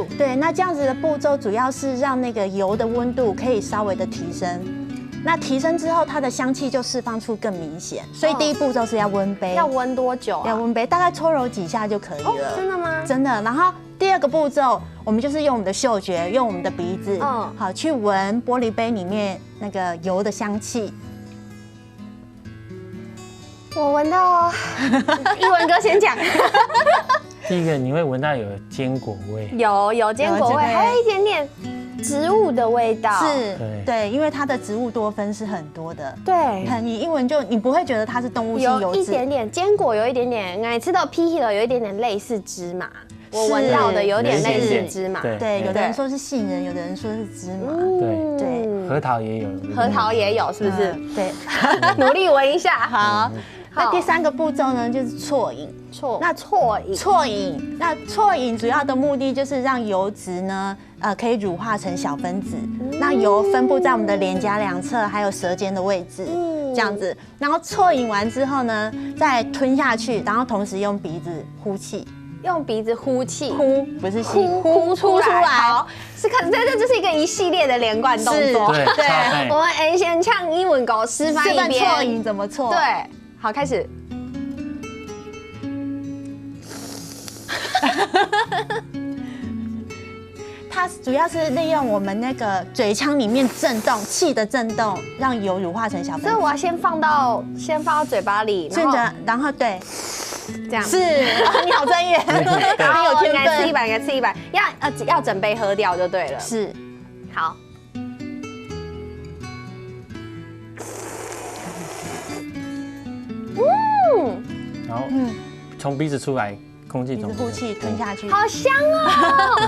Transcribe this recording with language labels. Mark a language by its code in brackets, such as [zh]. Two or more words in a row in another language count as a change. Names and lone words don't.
[zh] 對，那這樣子的步驟主要是讓那個油的溫度可以稍微的提升。那提升之後，它的香氣就釋放出更明顯。所以第一步驟是要溫杯。要溫多久啊？要溫杯，大概搓揉幾下就可以了。真的嗎？真的。然後第二個步驟，我們就是用我們的嗅覺，用我們的鼻子，好去聞玻璃杯裡面那個油的香氣。我聞到，藝文哥先講。第一個你會聞到有堅果味，有堅果味，還有一點點植物的味道。是，對，因為它的植物多酚是很多的。對，你一聞就你不會覺得它是動物性油脂。有一點點堅果，有一點點，我吃到皮皮了，有一點點類似芝麻。我聞到的有點類似芝麻。對，有的人說是杏仁，有的人說是芝麻。對，核桃也有。核桃也有，是不是？對，努力聞一下。好。那第3個步驟呢，就是啜飲。那啜飲主要的目的就是讓油脂呢，可以乳化成小分子，那油分布在我們的臉頰兩側，還有舌尖的位置，這樣子。然後啜飲完之後呢，再吞下去，然後同時用鼻子呼氣。用鼻子呼氣，呼不是吸，呼出來。好，是看这就是一個一系列的連貫動作。對，我們先唱英文狗示範一遍。啜飲怎麼啜？對，好，開始。它主要是利用我們那個嘴腔裡面震動氣的震動，讓油乳化成小分子。所以我要先放到嘴巴裡，然後對。這樣是，你好專業，然後我應該吃一百，要整杯喝掉就對了。是，好。然後從鼻子出來， 空气中一直呼气吞下去，好香哦，